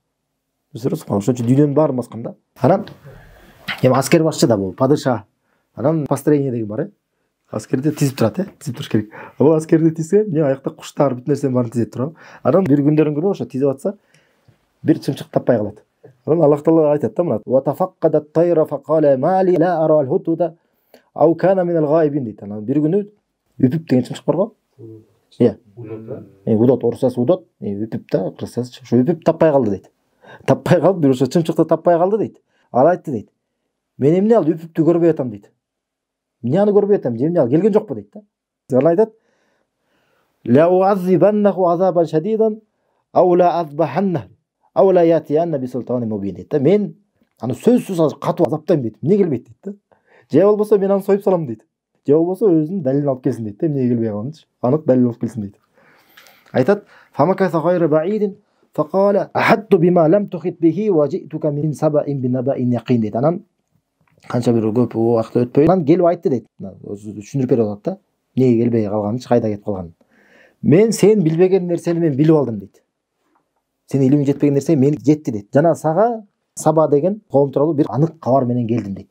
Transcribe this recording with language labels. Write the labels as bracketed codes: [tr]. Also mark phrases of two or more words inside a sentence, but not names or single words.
[ky] Ошон үчүн дүйнөнүн баарын баскан да. Анан эми аскер башчы да бул, падыша. Анан построение деген бар, аскерди тизип турат, тизип туруш керек. Ал аскерди тизсе, эмне аякта куштар, бүт нерсенин баарын тизип турат. Анан бир күндөрүн күнү ошо тизип атса, бир чымчык таппай калат. Анан Аллах Таала айтат да мына: [ar] "وتفقد الطير فقال ما لي لا أرى الهدهد أو كان من الغائبين" дейт. [ky] Анан бир күнү үпүп деген чымчык бар го. Удот, орусчасы удот, үпүп да, кыргызчасы ошо үпүп таппай калды дейт. Таппай калып, бир ошо чымчыкты таппай калды дейт. Ал айтты дейт: "Мен эмне ал үпүптү көрбөй атам" дейт. "Эмне аны көрбөй атам? Эмне ал келген жокпу" дейт да. Ал айтат: [ar] "لأعذبنه عذابا شديدا أو لأذبحن أو ليأتين بسلطان مبين" [ky] дейт да. Мен аны сөзсүз азыр катуу азаптайм дейт. Эмне келбейт дейт да. Же болбосо мен аны союп салам дейт. Же болбосо өзүнүн далилин алып келсин дейт да. Эмне келбей калганычы. Анык далил алып келсин дейт. [ar] Айтат: "فمكث غير بعيد فقال أحطت بما لم تحط به وجئتك من سبإ بنبإ يقين" дейт. [ky] Анан канча бир көп убакыт өтпөй анан келип айтты дейт. Өзү түшүндүрүп берип атат да. Эмнеге келбей калганын, кайда кетип калганын. "Мен сен билбеген нерсени мен билип алдым" дейт. "Сенин илимиң жетпеген нерсе мен жетти" дейт. "Жана сага Саба деген коом тууралуу бир анык кабар менен келдим" дейт.